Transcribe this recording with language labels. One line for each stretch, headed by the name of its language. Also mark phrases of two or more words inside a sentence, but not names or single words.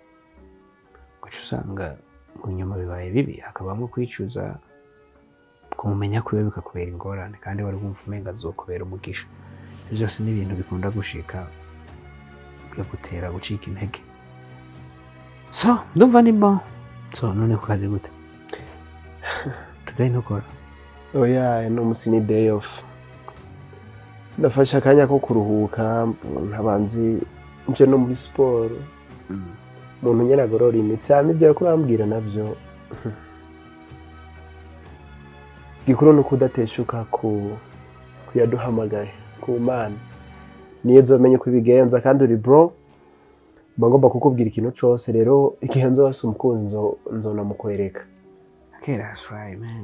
Rundi: guca usanga mu nyuma bibaye bibi hakabamo kwicuza kumumenya kwiwe bikakubera ingorane kandi wari wumva umenga azokubera umugisha. Ivyo vyose ni ibintu bikunda gushika bikagutera gucika intege. So ndumva ni bon. So none ku kazi gute? Today ntukora? Oya, no musi ni
English: day off.
Rundi: Ndafasha akanya ko kuruhuka, ntabanzi nje no muri sport. Umuntu nyene agorora imitsi, ibyo ko urambwira navyo. Gikuru no kudateshuka ku yaduhamagaye ku Mana. Niyo zomenye kubigenza kandi uri bro. Bagomba kukubwira ikintu cyose rero igihe nzose umukunzi nzona mukwereka.
English: Okay, that's right, man.